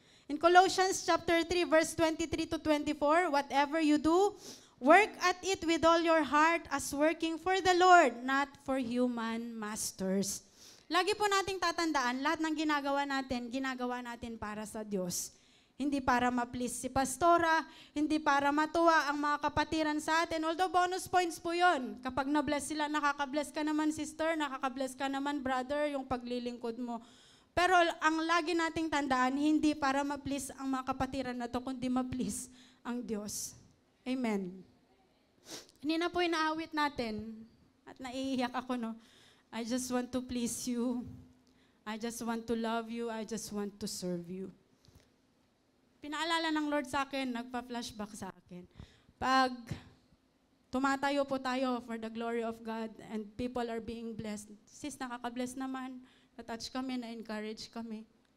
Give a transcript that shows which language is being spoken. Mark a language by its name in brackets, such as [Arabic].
[English] In Colossians chapter 3, verse 23 to 24, whatever you do, work at it with all your heart as working for the Lord, not for human masters. [Filipino] Lagi po nating tatandaan, lahat ng ginagawa natin para sa Diyos. Hindi para ma-please si pastora, hindi para matuwa ang mga kapatiran sa atin. Although bonus points po yun. Kapag na-bless sila, nakaka-bless ka naman sister, nakaka-bless ka naman brother, yung paglilingkod mo. Pero ang lagi nating tandaan, hindi para ma-please ang mga kapatiran na to, kundi ma-please ang Diyos. Amen. Hindi na po inaawit natin. At naiiyak ako, no? [English] I just want to please you. I just want to love you. I just want to serve you. [Filipino] Pinaalala ng Lord sa akin, nagpa-flashback sa akin. Pag tumatayo po tayo [English] for the glory of God and people are being blessed, [Filipino] sis, nakaka-bless naman, na-touch kami, na-encourage kami.